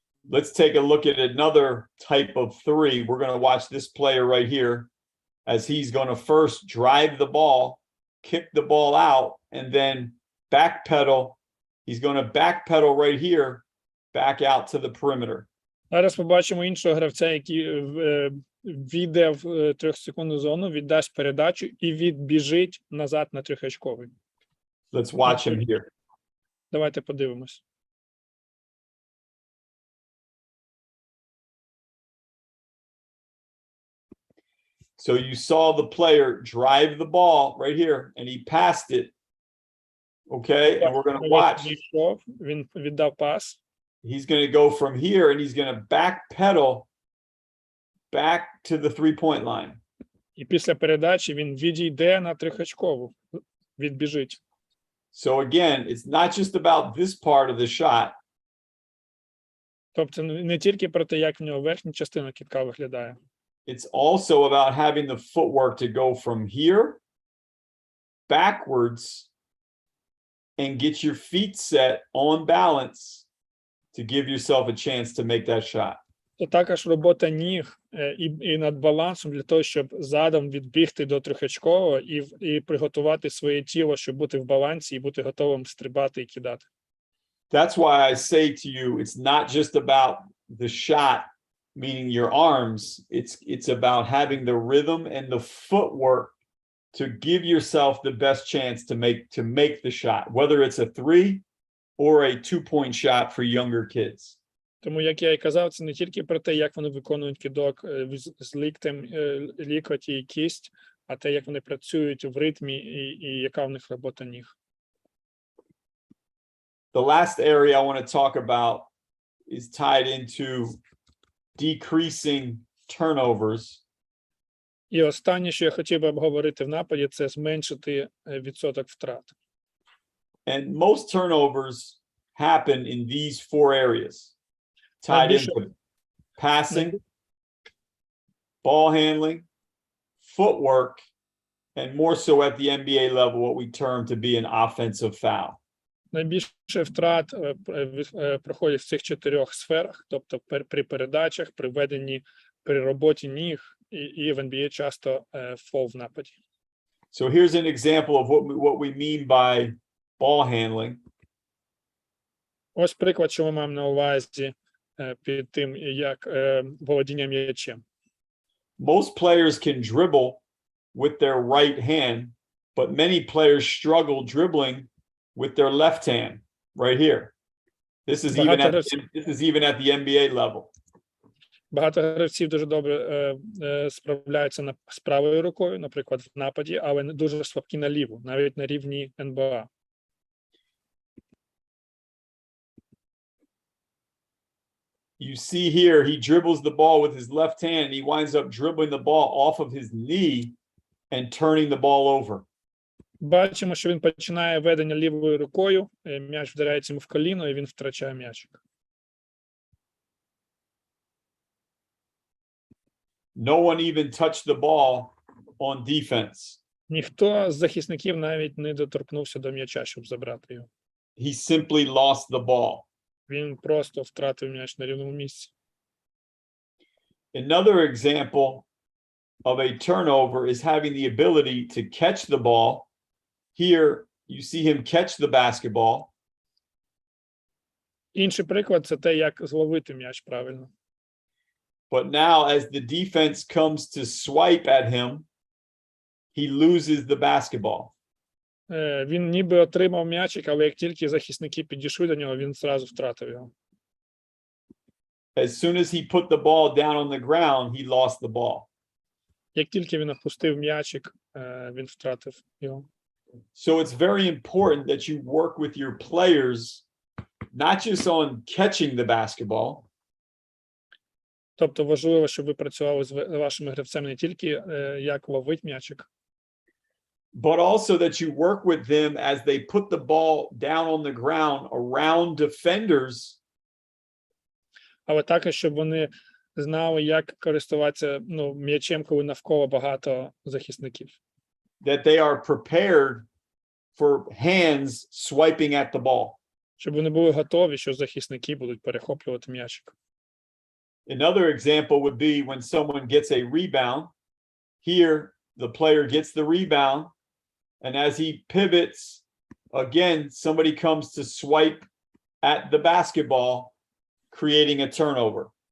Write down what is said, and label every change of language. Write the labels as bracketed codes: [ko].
[en] Let's take a look at another type of three. We're going to watch this player right here as he's going to first drive the ball, kick the ball out, and then backpedal. He's going to backpedal right here, back out to the perimeter. [uk] Зараз побачимо іншого гравця, який війде в 3-секундну зону, віддасть передачу і відбіжить назад на трьохочковий. [en] Let's watch him here. [uk] Давайте подивимось. [en] So you saw the player drive the ball right here, and he passed it. Okay, and we're going to watch. [uk] Він віддав пас. [en] He's going to go from here, and he's going to backpedal back to the three-point line. [uk] І після передачі він відійде на трьохочкову, відбіжить. [en] So again, it's not just about this part of the shot. [uk] Тобто не тільки про те, як в нього верхня частина кидка виглядає. [en] It's also about having the footwork to go from here backwards and get your feet set on balance to give yourself a chance to make that shot. [uk] Це також робота ніг і над балансом для того, щоб задом відбігти до трьохочкового і приготувати своє тіло, щоб бути в балансі і бути готовим стрибати і кидати. [en] That's why I say to you, it's not just about the shot, meaning your arms. It's about having the rhythm and the footwork to give yourself the best chance to make the shot, whether it's a 3 or a 2-point shot for younger kids. [uk] Тому, як я і казав, це не тільки про те, як вони виконують кидок з ліктем, лікоть і кість, а те, як вони працюють в ритмі і яка в них робота ніг. [en] The last area I want to talk about is tied into decreasing turnovers. [uk] І останнє, що я хотів би обговорити в нападі, це зменшити відсоток втрат. [en] And most turnovers happen in these four areas, tied [uk] Більше- [en] into passing, ball handling, footwork, and more so at the NBA level, what we term to be an offensive foul. [uk] Найбільше втрат проходять в цих 4 сферах, тобто при передачах, при веденні, при роботі ніг і в NBA часто фол в нападі. [en] So here's an example of what we mean by ball handling. [uk] Ось приклад, що ми маємо на увазі під тим, як володіння м'ячем. [en] Most players can dribble with their right hand, but many players struggle dribbling with their left hand right here. This is even at the NBA level. [uk] Багато гравців дуже добре справляються з правою рукою, наприклад, в нападі, але не дуже слабкі на ліву, навіть на рівні НБА. [en] You see here, he dribbles the ball with his left hand. He winds up dribbling the ball off of his knee and turning the ball over. [uk] Бачимо, що він починає ведення лівою рукою, м'яч вдаряється йому в коліно, і він втрачає м'ячик. [en] No one even touched the ball on defense. [uk] Ніхто з захисників навіть не доторкнувся до м'яча, щоб забрати його. [en] He simply lost the ball. [uk] Він просто втратив м'яч на рівному місці. [en] Another example of a turnover is having the ability to catch the ball. Here, you see him catch the basketball. [uk] Інший приклад – це те, як зловити м'яч правильно. [en] But now, as the defense comes to swipe at him, he loses the basketball. [uk] Він ніби отримав м'ячик, але як тільки захисники підійшли до нього, він зразу втратив його. [en] As soon as he put the ball down on the ground, he lost the ball. [uk] Як тільки він опустив м'ячик, він втратив його. [en] So it's very important that you work with your players, not just on catching the basketball, [uk] Тобто важливо, щоб ви працювали з вашими гравцями не тільки як ловить м'ячик, [en] but also that you work with them as they put the ball down on the ground around defenders, [uk] але також, щоб вони знали, як користуватися м'ячем, коли навколо багато захисників. [en] that they are prepared for hands swiping at the ball. [uk] Щоб вони були готові, що захисники будуть перехоплювати м'ячик. [en] Another example would be when someone gets a rebound. Here, the player gets the rebound, and as he pivots, again, somebody comes to swipe at the basketball, creating a turnover.